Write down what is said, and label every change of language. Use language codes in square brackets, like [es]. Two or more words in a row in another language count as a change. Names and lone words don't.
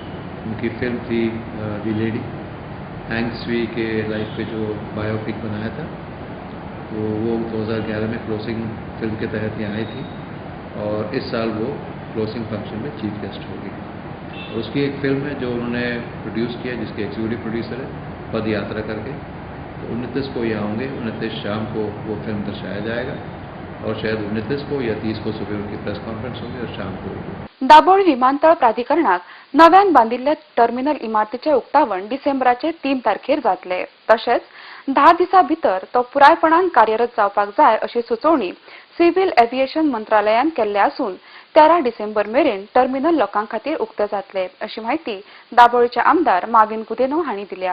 [hi] उनकी फिल्म थी दी लेडी, हैंग स्वी के लाइफ पे जो बायोपिक बनाया था, तो वो 2011 में [en] closing film [hi] के तहत यहाँ आई थी, और इस साल वो [en] closing function [hi] में [en] chief guest [hi] होगी। और उसकी एक फिल्म है जो उन्होंने प्रोड्यूस किया, जिसके [en] executive producer [hi] है पद यात्रा करके। तो 29 को यहाँ होंगे, 29 शाम को वो फिल्म दर्शाया जाएगा, और शायद 29 को या 30 को सुबह उनकी [en] press conference [hi] होगी और शाम को। [kok] दाबोळी विमानतळ प्राधिकरणाक नव्यान बांदिल्ले टर्मिनल इमारतीचे उक्तावण डिसेंबराचे 3 तारखेर जातले। तशेंच 10 दिसां भितर तो पुरायपणान कार्यरत जावपाक जाय अशी सुचोवणी [en] civil aviation [kok] मंत्रालयान केल्ले आसून 13 डिसेंबर मेरेन टर्मिनल लोकां खातीर उक्ते जातले अशी माहिती दाबोळीचे आमदार माविन कुदिनो हांणी दिल्या।